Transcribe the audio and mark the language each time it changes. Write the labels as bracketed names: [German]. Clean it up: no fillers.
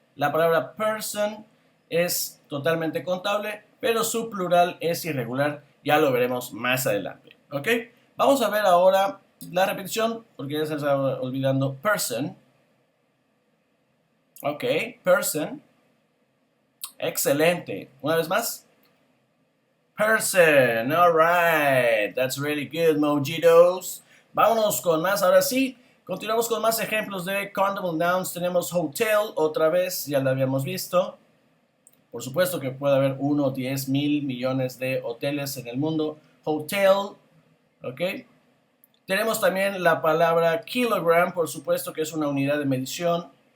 [Spanish] La palabra person es totalmente contable, pero su plural es irregular, ya lo veremos más adelante. Ok, vamos a ver ahora la repetición, porque ya se estaba olvidando person. Ok, person. Excelente. Una vez más. [English] Person. All right. That's really good, mojitos. [Spanish] Vámonos con más. Ahora sí, continuamos con más ejemplos de countable nouns. Tenemos hotel, otra vez, ya lo habíamos visto. Por supuesto que puede haber 1, 10, 1000 millones de hoteles en el mundo. Hotel, ¿ok? Tenemos también la palabra kilogram, por supuesto que es una unidad de medición.